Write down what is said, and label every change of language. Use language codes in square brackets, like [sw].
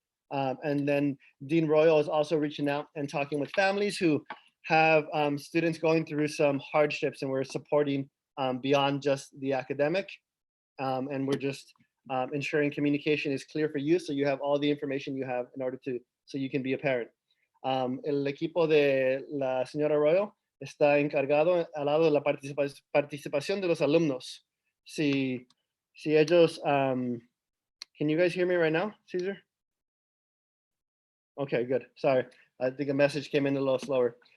[en] And then Dean Royal is also reaching out and talking with families who have students going through some hardships, and we're supporting beyond just the academic. And we're just ensuring communication is clear for you, so you have all the information you have in order so you can be a parent. [es] El equipo de la señora Royal está encargado al lado de la participación de los alumnos. Si ellos, [en] can you guys hear me right now, Cesar? Okay, good. Sorry, I think a message came in a little slower.